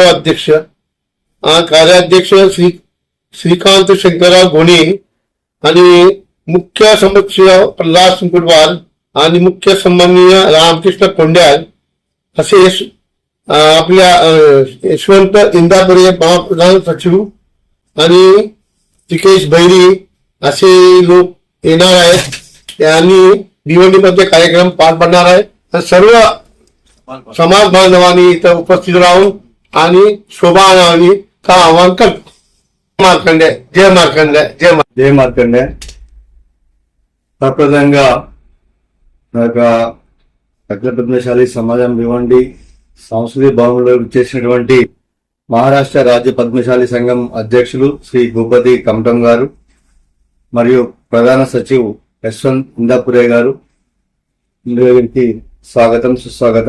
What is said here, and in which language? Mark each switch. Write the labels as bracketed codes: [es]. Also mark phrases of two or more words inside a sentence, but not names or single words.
[mr] अध्यक्ष, कार्याध्यक्ष श्रीकांत शंकरराव घोणे आणि मुख्य समक्ष प्रल्हाद सुंकुरवाल आणि मुख्य सन्माननीय रामकृष्ण कोंड्याल असे आपल्या यशवंत इंदापुरे महाप्रधान सचिव आणि तिकेश बैरी असे लोक येणार आहेत आणि भिवंडीमध्ये कार्यक्रम पार पडणार आहे। सर्व समाज बांधवांनी इथं उपस्थित राहून आणि शोभा आणावी का आवाहन करतो। मार्कंडे, जय मार्कंडे, जय मार्कंडे। [te] ప్రప్రదంగా అఖిల పద్మశాలి సమాజం భివండి సంస్కృతి భవనంలో చేసినటువంటి మహారాష్ట్ర రాజ్య పద్మశాలి సంఘం అధ్యక్షులు శ్రీ భూపతి కమటం గారు మరియు ప్రధాన సచివ్ యశ్వంత్ ఇందాపురే గారు వీరికి స్వాగతం, సుస్వాగతం।